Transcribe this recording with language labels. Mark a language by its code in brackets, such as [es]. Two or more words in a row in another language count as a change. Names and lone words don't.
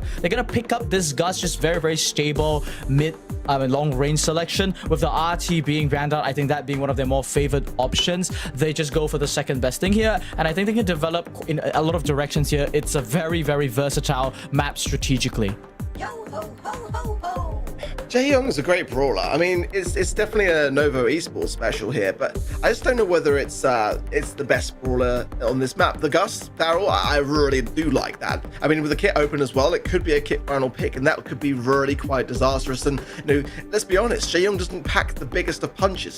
[en] They're gonna pick up this Gus, just very stable mid and long range selection, with the RT being Vanguard. I think that being one of their more favored options. They just go for the second best thing here, and I think they can develop in a lot of directions here. It's a very versatile map strategically. Yo ho ho ho ho! Jaeyoung is a great brawler. I mean, it's definitely a Novo Esports special here, but I just don't know whether it's the best brawler on this map. The Gus Daryl, I really do like that. I mean, with the kit open as well, it could be a kit final pick, and that could be really quite disastrous. And you know, let's be honest, Jaeyoung doesn't pack the biggest of punches.